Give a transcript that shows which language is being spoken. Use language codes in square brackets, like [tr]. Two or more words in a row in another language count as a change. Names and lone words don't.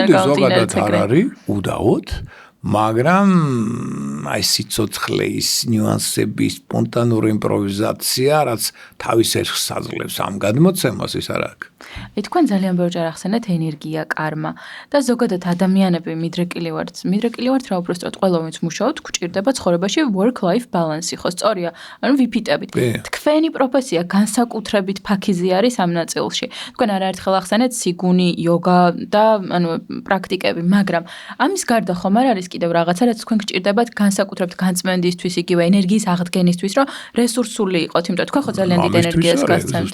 [ka] ზოგადად არ არის უდაოდ, მაგრამ აი სიცოცხლე ის ნიუანსების სპონტანური იმპროვიზაცია, რაც თავის ერხს აძლევს ამ გადმოცემას ის არ აქვს. თქვენ ძალიან ბევრჯერ ახსენეთ ენერგია, კარმა და ზოგადად ადამიანები მიდრეკილი ვართ, რა უბრალოდ ყველა ვინც მუშაობთ, გვჭირდება ცხოვრებაში [en] work-life balance, [ka] ხო, სწორია, ანუ ვიფიტებით. თქვენი პროფესია განსაკუთრებით ფაქიზი არის ამ ნაწილში. თქვენ არაერთხელ ახსენეთ სიგუნი, იოგა და ანუ პრაქტიკები, მაგრამ ამის გარდა ხომ არ არის კიდევ რაღაცა, რაც თქვენ გჭირდებათ განსაკუთრებით განწმენდისთვის, იგივე ენერგიის აღდგენისთვის, რომ რესურსული იყოთ, იმიტომ თქვენ ხო ძალიან დიდ ენერგიას გასცემთ.